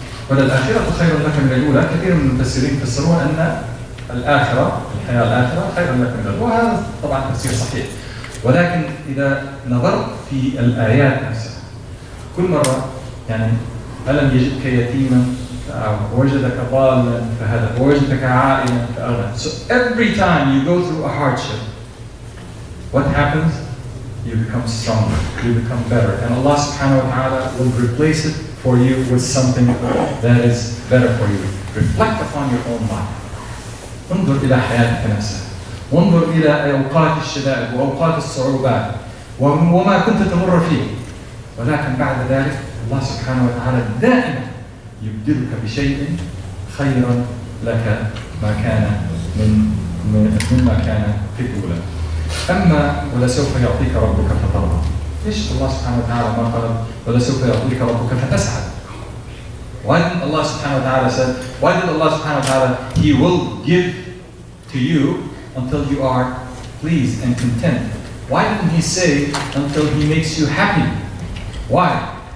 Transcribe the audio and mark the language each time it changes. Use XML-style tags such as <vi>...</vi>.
<ar>وللآخرة خير لك من الأولى. كثير من المفسرين يفسرون أن الآخرة، الحياة الآخرة خير لك من الأولى، وهذا طبعا تفسير صحيح. ولكن إذا نظرت في الآيات نفسها كل مرة يعني ألم يجدك يتيما ووجدك ضالا فهدى ووجدك عائلا فأغنى.</ar> <en>So every time you go through a hardship, what happens? You become stronger, you become better, and Allah subhanahu wa ta'ala will replace it for you with something that is better for you. Reflect upon your own life.</en> <ar>انظر إلى حياتك نفسها، وانظر إلى أوقات الشدائد وأوقات الصعوبات وما كنت تمر فيه، ولكن بعد ذلك الله سبحانه وتعالى دائما يبدلك بشيء خيرا لك ما كان مما كان في الأولى. أما ولسوف يعطيك ربك فترضى. ليش الله سبحانه وتعالى ما قال ولسوف يعطيك ربك فتسعد؟</ar> <en>Why didn't Allah subhanahu wa ta'ala say, why did Allah subhanahu wa ta'ala, He will give to you until you are pleased and content? Why didn't He say until He makes you happy? Why?</en>